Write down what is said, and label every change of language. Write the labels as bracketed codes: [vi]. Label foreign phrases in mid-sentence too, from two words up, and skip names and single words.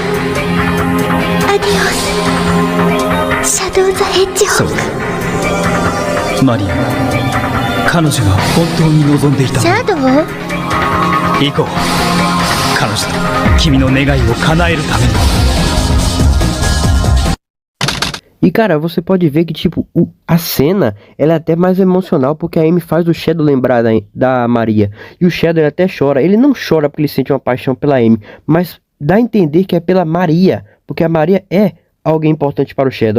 [ja] アディオス、シャドウ・ザ・ヘッジホーク。マリア、彼女が本当に望んでいた。シャドウ、行こう。彼女と君の願いを叶えるために。 [pt] E cara, você pode ver que tipo, a cena ela é até mais emocional porque a Amy faz o Shadow lembrar da Maria. E o Shadow ele até chora. Ele não chora porque ele sente uma paixão pela Amy, mas dá a entender que é pela Maria, porque a Maria é alguém importante para o Shadow.